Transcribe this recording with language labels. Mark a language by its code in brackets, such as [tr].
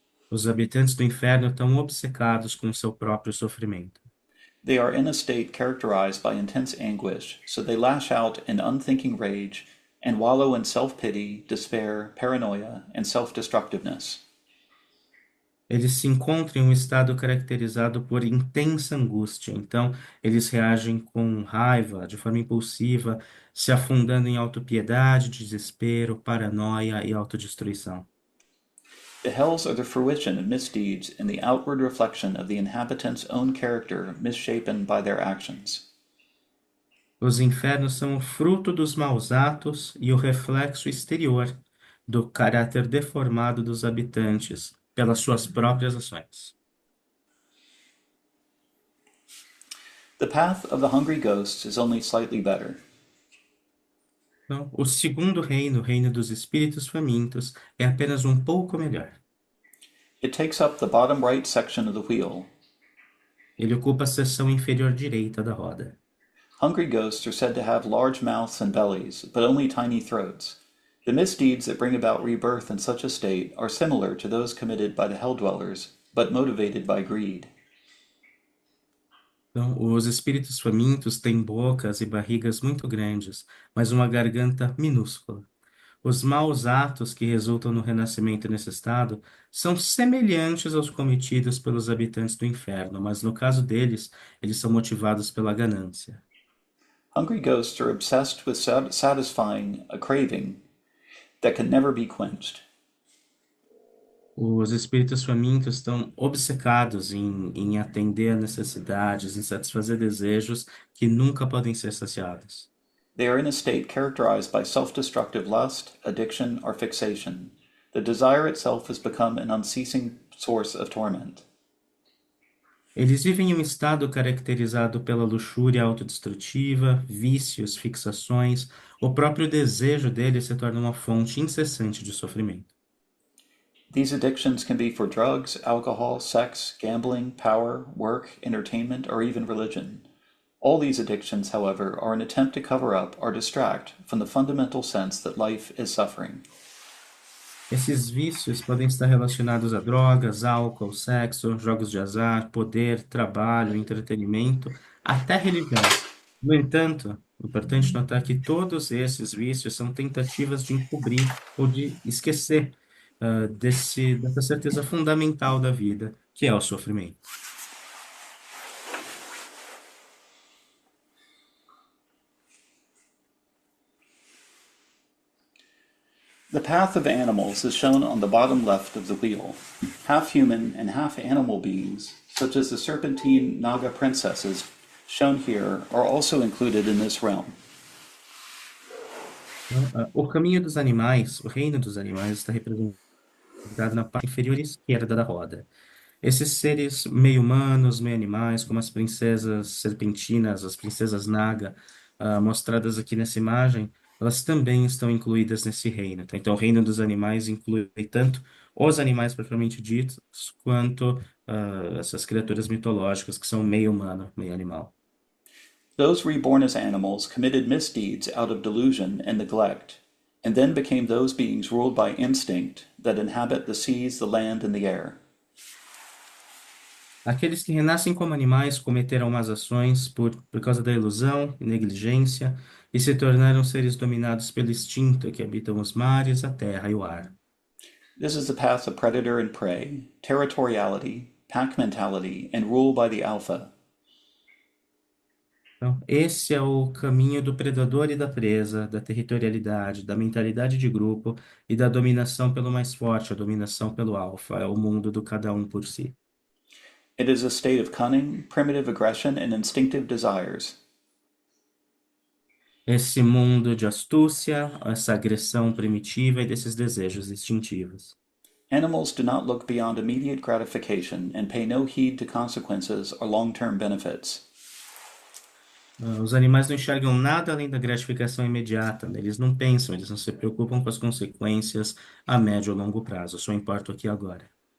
[pt] Os habitantes do inferno estão obcecados com o seu próprio sofrimento. [en] They are in a state characterized by intense anguish, so they lash out in unthinking rage and wallow in self pity, despair, paranoia, and self destructiveness. [pt] Eles se encontram em um estado caracterizado por intensa angústia, então eles reagem com raiva, de forma impulsiva, se afundando em autopiedade, desespero, paranoia e autodestruição. [en] The hells are the fruition of misdeeds and the outward reflection of the inhabitants' own character misshapen by their actions. [pt] Os infernos são o fruto dos maus atos e o reflexo exterior do caráter deformado dos habitantes pelas suas próprias ações. [en] The path of the hungry ghosts is only slightly better. [pt] Então, o segundo reino, o reino dos espíritos famintos, é apenas um pouco melhor. [en] It takes up the bottom right section of the wheel. [pt] Ele ocupa a seção inferior direita da roda. [en] Hungry ghosts are said to have large mouths and bellies, but only tiny throats. The misdeeds that bring about rebirth in such a state are similar to those committed by the hell dwellers, but motivated by greed. [pt] Então, os espíritos famintos têm bocas e barrigas muito grandes, mas uma garganta minúscula. Os maus atos que resultam no renascimento nesse estado são semelhantes aos cometidos pelos habitantes do inferno, mas no caso deles, eles são motivados pela ganância. [en] Hungry ghosts are obsessed with satisfying a craving that can never be quenched. [pt] Os espíritos famintos estão obcecados em atender a necessidades, em satisfazer desejos que nunca podem ser saciados. [en] They are in a state characterized by self destructive lust, addiction, or fixation. The desire itself has become an unceasing source of torment. [pt] Eles vivem em um estado caracterizado pela luxúria autodestrutiva, vícios, fixações. O próprio desejo deles se torna uma fonte incessante de sofrimento. [en] These addictions can be for drugs, alcohol, sex, gambling, power, work, entertainment, or even religion. All these addictions, however, are an attempt to cover up or distract from the fundamental sense that life is suffering. [pt] Esses vícios podem estar relacionados a drogas, álcool, sexo, jogos de azar, poder, trabalho, entretenimento, até religião. No entanto, é importante notar que todos esses vícios são tentativas de encobrir ou de esquecer, dessa certeza fundamental da vida, que é o sofrimento. [en] The path of animals is shown on the bottom left of the wheel. Half human and half animal beings, such as the serpentine Naga princesses shown here, are also included in this realm. [pt] Então, o caminho dos animais, o reino dos animais, está representado na parte inferior esquerda da roda. Esses seres meio humanos, meio animais, como as princesas serpentinas, as princesas Naga, mostradas aqui nessa imagem, elas também estão incluídas nesse reino, tá? Então, o reino dos animais inclui tanto os animais propriamente ditos, quanto essas criaturas mitológicas que são meio humano, meio animal. [en] Those reborn as animals committed misdeeds out of delusion and neglect, and then became those beings ruled by instinct that inhabit the seas, the land, and the air. [pt] Aqueles que renascem como animais cometeram más ações por causa da ilusão e negligência e se tornaram seres dominados pelo instinto que habitam os mares, a terra e o ar. [en] This is the path of predator and prey, territoriality, pack mentality, and rule by the alpha. [pt] Então, esse é o caminho do predador e da presa, da territorialidade, da mentalidade de grupo e da dominação pelo mais forte, a dominação pelo alfa. É o mundo do cada um por si. [en] It is a state of cunning, primitive aggression, and instinctive desires. [pt] Esse mundo de astúcia, essa agressão primitiva e desses desejos instintivos. [en] Animals do not look beyond immediate gratification and pay no heed to consequences or long term benefits. [pt] Os animais não enxergam nada além da gratificação imediata, né? Eles não pensam, eles não se preocupam com as consequências a médio ou longo prazo, só importa aqui e agora.